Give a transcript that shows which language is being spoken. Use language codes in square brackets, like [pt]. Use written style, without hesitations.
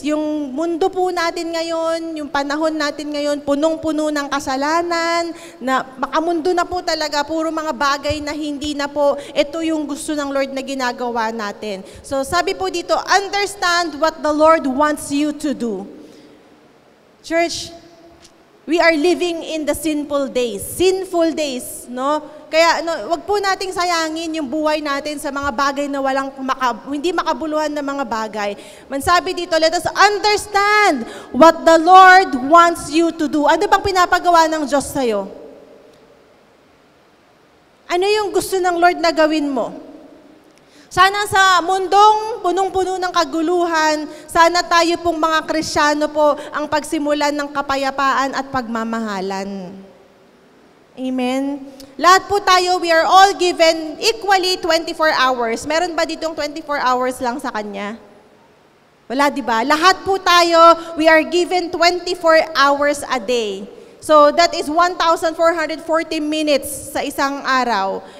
[tl] Yung mundo po natin ngayon, yung panahon natin ngayon, punong-puno ng kasalanan, na makamundo na po talaga, puro mga bagay na hindi na po, ito yung gusto ng Lord na ginagawa natin. [en] So [tl] sabi po dito, [en] understand what the Lord wants you to do. Church, we are living in the sinful days, no? [tl] Kaya wag po nating sayangin yung buhay natin sa mga bagay na hindi makabuluhan na mga bagay. Mansabi dito, [en] let us understand what the Lord wants you to do. [tl] Ano bang pinapagawa ng Diyos sa'yo? Ano yung gusto ng Lord na gawin mo? Sana sa mundong punong-puno ng kaguluhan, sana tayo pong mga Kristiyano po ang pagsimulan ng kapayapaan at pagmamahalan. Amen? Lahat po tayo, [en] we are all given equally 24 hours. [tl] Meron ba ditong 24 hours lang sa Kanya? Wala, di ba? Lahat po tayo, [en] we are given 24 hours a day. So that is 1,440 minutes [tl] sa isang araw.